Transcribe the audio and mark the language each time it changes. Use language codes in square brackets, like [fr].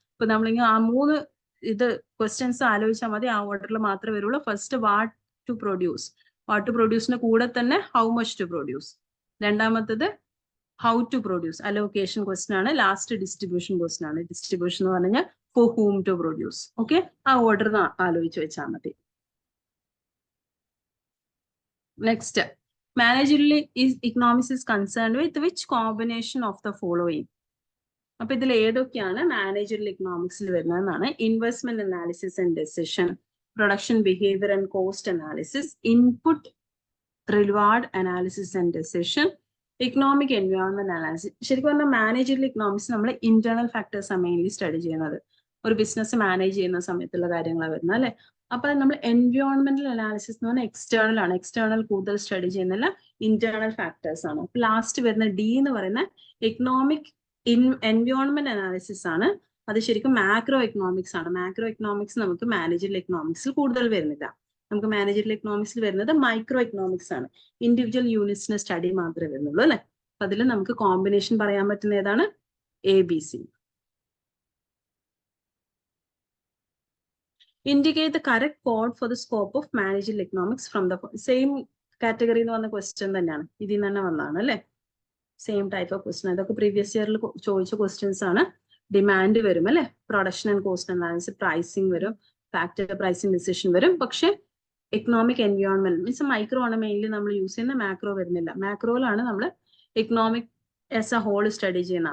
[ml] ഇപ്പൊ നമ്മളിങ്ങനെ ആ മൂന്ന് ക്വസ്റ്റ്യൻസ് ആലോചിച്ചാൽ മതി, ആ ഓർഡറിൽ മാത്രമേ വരുള്ളൂ. [en] first what to produce, what to പ്രൊഡ്യൂസിന്റെ [ml] കൂടെ തന്നെ [en] How much to produce. [ml] രണ്ടാമത്തത് how to produce, allocation question ആണ്. ലാസ്റ്റ് ഡിസ്ട്രിബ്യൂഷൻ ക്വസ്റ്റ്യൻ ആണ്. ഡിസ്ട്രിബ്യൂഷൻ എന്ന് പറഞ്ഞാൽ [en] For whom to produce. [ml] ഓക്കെ, ആ ഓർഡർ ആലോചിച്ച് വെച്ചാൽ മതി. [en] Next, managerial economics is concerned with which combination of the following? [ml] അപ്പൊ ഇതിൽ ഏതൊക്കെയാണ് managerial എക്കണോമിക്സിൽ വരുന്നതെന്നാണ്. Investment analysis and decision, production behaviour and cost analysis, input reward analysis and decision, economic environment analysis. ശരിക്കും പറഞ്ഞാൽ managerial economics നമ്മൾ internal factors ആണ് mainly study ചെയ്യുന്നത്. ഒരു business manage ചെയ്യുന്ന സമയത്തുള്ള കാര്യങ്ങളാണ് വരുന്നത്, അല്ലെ? അപ്പൊ നമ്മൾ എൻവയോൺമെന്റൽ അനാലിസിസ് എന്ന് പറഞ്ഞാൽ എക്സ്റ്റേണൽ ആണ്. എക്സ്റ്റേണൽ കൂടുതൽ സ്റ്റഡി ചെയ്യുന്നില്ല, ഇന്റേണൽ ഫാക്ടേഴ്സ് ആണ്. ലാസ്റ്റ് വരുന്ന ഡി എന്ന് പറയുന്ന എക്കണോമിക് എൻവയോൺമെന്റ് അനാലിസിസ് ആണ്. അത് ശരിക്കും മാക്രോ എക്കണോമിക്സ് ആണ്. മാക്രോ എക്കണോമിക്സ് നമുക്ക് മാനേജറിയൽ എക്കണോമിക്സിൽ കൂടുതൽ വരുന്നില്ല. നമുക്ക് മാനേജറിയൽ എക്കണോമിക്സിൽ വരുന്നത് മൈക്രോ എക്കണോമിക്സ് ആണ്. ഇൻഡിവിജ്വൽ യൂണിറ്റ്സിന് സ്റ്റഡി മാത്രമേ വരുന്നുള്ളൂ, അല്ലെ? അപ്പൊ അതിൽ നമുക്ക് കോമ്പിനേഷൻ പറയാൻ പറ്റുന്ന ഏതാണ്? [en] ABC. Indicate the correct code for the scope of managerial economics from the same category [ml] എന്ന് പറഞ്ഞ ക്വസ്റ്റ്യൻ തന്നെയാണ്, ഇതിൽ നിന്ന് തന്നെ വന്നതാണ്, അല്ലെ? [en] Same type of question. [ml] അതൊക്കെ പ്രീവിയസ് ഇയറിൽ ചോദിച്ച ക്വസ്റ്റ്യൻസ് ആണ്. ഡിമാൻഡ് വരും, അല്ലെ? Production and cost analysis, pricing വരും, ഫാക്ടർ പ്രൈസിങ് ഡിസിഷൻ വരും. പക്ഷെ എക്കണോമിക് എൻവയോൺമെന്റ് മീൻസ് മൈക്രോ ആണ് മെയിൻലി നമ്മൾ യൂസ് ചെയ്യുന്ന, മാക്രോ വരുന്നില്ല. മാക്രോയിലാണ് നമ്മൾ economic as A whole study ചെയ്യുന്നത്.